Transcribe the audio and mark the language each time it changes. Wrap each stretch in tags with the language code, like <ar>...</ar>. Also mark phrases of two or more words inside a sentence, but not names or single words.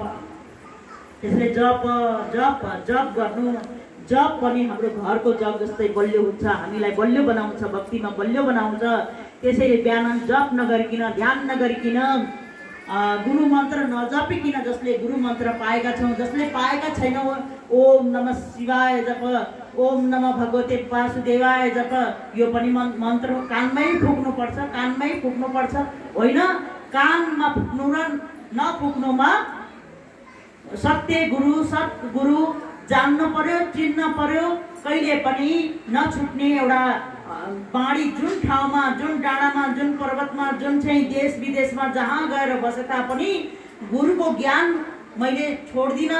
<ne>त्यसैले जप गर्नु, जप पनि हाम्रो घरको जप जस्तै बलियो हुन्छ, हामीलाई बलियो बनाउँछ, भक्तिमा बलियो बनाउँछ। त्यसैले बिहान जप नगरिकन, ध्यान नगरिकन, गुरु मन्त्र नजपिकन, जसले गुरु मन्त्र पाएका छौँ, जसले पाएका छैनौँ,</ne> <sa>ओम नमः शिवाय</sa> <ne>जप,</ne> <sa>ओम नमः भगवते वासुदेवाय</sa> <ne>जप, यो पनि मन्त्र हो। कानमै फुक्नुपर्छ, कानमै फुक्नुपर्छ, होइन कानमा फुक्नु र नफुक्नुमा सत्य गुरु सत्गुरु जान्नु पर्यो, चिन्न पर्यो। कहिले पनि नछुट्ने एउटा बाणी, जुन ठाउँमा, जुन डाँडामा, जुन पर्वतमा, जुन चाहिँ देश विदेशमा जहाँ गएर बसे तापनि गुरुको ज्ञान मैले छोड्दिनँ।</ne>